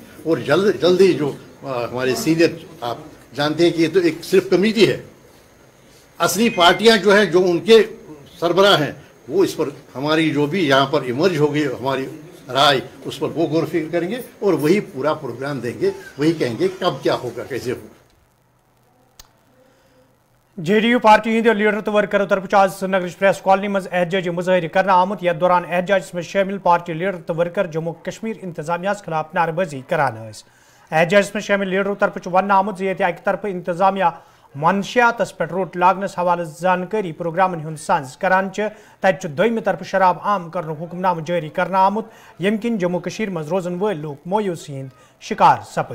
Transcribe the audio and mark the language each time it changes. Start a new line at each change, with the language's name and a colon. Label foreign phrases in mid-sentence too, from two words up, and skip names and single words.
Urdu: اور جلدی جو ہمارے سینئر، آپ جانتے ہیں کہ یہ تو ایک صرف کمیٹی ہے، اصلی پارٹیاں جو ہیں، جو ان کے سربراہ ہیں، وہ اس پر ہماری جو بھی یہاں پر ایمرج ہوگی ہماری رائے، اس پر وہ غور و فکر کریں گے اور وہی پورا پروگرام دیں گے، وہی کہیں گے کب کیا ہوگا، کیسے ہوگا.
Kashmiri: JDU پارٹی ہند لیڈر تو ورکرو طرف آج سری نگر پریس کالونی مز احتجاجی مظاہر کرنا آمت، یتھ دوران احتجاجس میں شامل پارٹی لیڈر تو ورکر جموں کشمیر انتظامیہ خلاف نعرہ بازی کران. احتجاجس میں شامل لیڈرو طرف ون آمت یہ اکہ طرف انتظامیہ منشیات پہ روٹ لاگنس حوالہ زانکاری پروگرامن ہند سانز کران، تت دویمہ طرف شراب عام کرن حکم نامہ جاری کرنا آمت، یم کن جموں کشیر مز روزن ول لوگ مویوسی ہند شکار سپد.